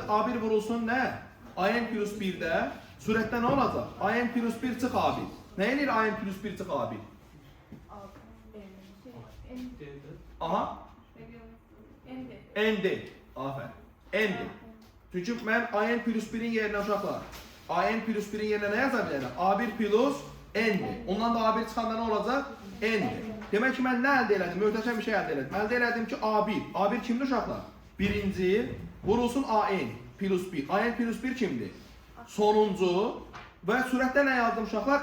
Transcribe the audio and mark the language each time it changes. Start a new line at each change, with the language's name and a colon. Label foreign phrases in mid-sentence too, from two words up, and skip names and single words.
Azerbaijani: A1 vurulsun nə? AN plus 1-də surətdə nə olacaq? AN plus 1 çıx A1. Nə edir AN plus 1 çıx A1? Aha. ND. Aferin. ND. Çünki mən AN plus 1-in yerinə uşaqlar, AN plus 1-in yerinə nə yaza bilərəm? A1 plus ND. Ondan da A1 çıxanda nə olacaq? ND. Demək ki, mən nə əldə elədim? Möhtəşəm bir şey əldə elədim. Əldə elədim ki, A1. A1 kimdir uşaqlar? Birinci vurulsun AN plus 1. AN plus 1 kimdir? Sonuncu. Və sürətdə nə yazdım uşaqlar?